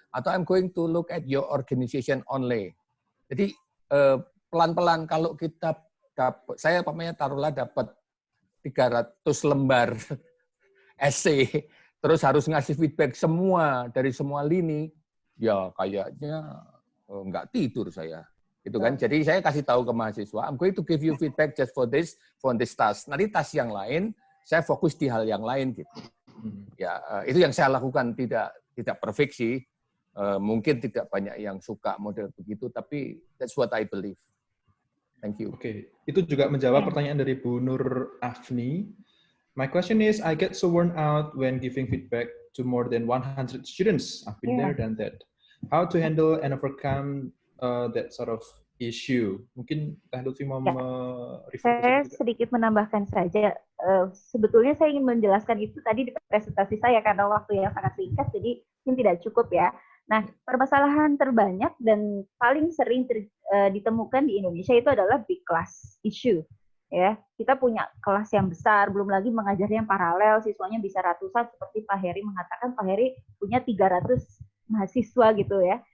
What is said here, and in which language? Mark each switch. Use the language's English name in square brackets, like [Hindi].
[Indonesian] Atau [English] I'm going to look at your organization only. [Indonesian] Jadi pelan-pelan kalau kita dapat, saya taruhlah dapat 300 lembar essay, terus harus ngasih feedback semua dari semua lini, ya kayaknya nggak tidur saya. Gitu kan. Jadi saya kasih tahu ke mahasiswa, [English] I'm going to give you feedback just for this task. [Indonesian] Nanti task yang lain, saya fokus di hal yang lain gitu. Ya, itu yang saya lakukan, tidak perfect sih. Mungkin tidak banyak yang suka model begitu, tapi [English] that's what I believe. Thank you. [Indonesian] Oke, itu juga menjawab pertanyaan dari Bu Nur Afni. [English] My question is, I get so worn out when giving feedback to more than 100 students. I've been there, done that. How to handle and overcome that sort of issue? [Indonesian] Mungkin Teh Lutfi mau saya sedikit menambahkan saja. Sebetulnya saya ingin menjelaskan itu tadi di presentasi saya karena waktu yang sangat singkat, jadi mungkin tidak cukup ya. Nah, permasalahan terbanyak dan paling sering ditemukan di Indonesia itu adalah [English] big class issue. [Indonesian] Ya, kita punya kelas yang besar, belum lagi mengajarnya yang paralel, siswanya bisa ratusan, seperti Pak Heri mengatakan, Pak Heri punya 300 mahasiswa gitu ya.